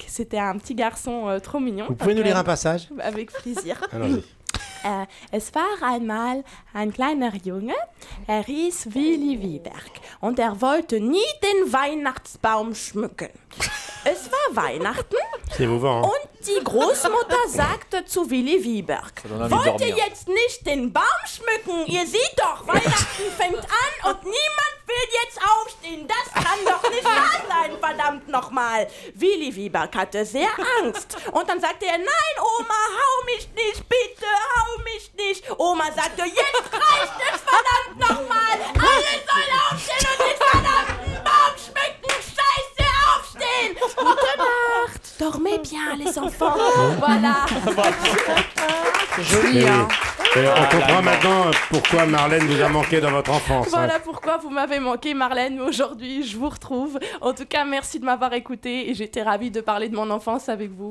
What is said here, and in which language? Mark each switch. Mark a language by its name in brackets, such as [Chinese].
[French] C'était un petit garçon trop mignon. Vous pouvez nous lire un passage? Avec plaisir. Allons-y. [German] Es war einmal ein kleiner Junge, er hieß Willy Wieberg und er wollte nie den Weihnachtsbaum schmücken. Es war Weihnachten [French] C'est émouvant. Hein? [German] und die Großmutter sagte zu Willy Wieberg, wollt ihr jetzt nicht den Baum schmücken? Ihr seht doch, Weihnachten fängt an und niemand will jetzt aufstehen. Das kann doch nicht wahr sein, verdammt nochmal. Willy Wieberg hatte sehr Angst. Und dann sagte er, nein, Oma, hau mich nicht, bitte, hau mich nicht. Oma sagte, jetzt reicht es, verdammt nochmal. Alle sollen aufstehen und den verdammten Baum schmücken. Scheiße, aufstehen. Gute Nacht. [French] Dormez bien, les enfants. Voilà. C'est joli, hein. On comprend maintenant pourquoi Marlène vous a manqué dans votre enfance. Voilà pourquoi vous m'avez manqué, Marlène. Aujourd'hui, je vous retrouve. En tout cas, merci de m'avoir écouté et j'étais ravie de parler de mon enfance avec vous.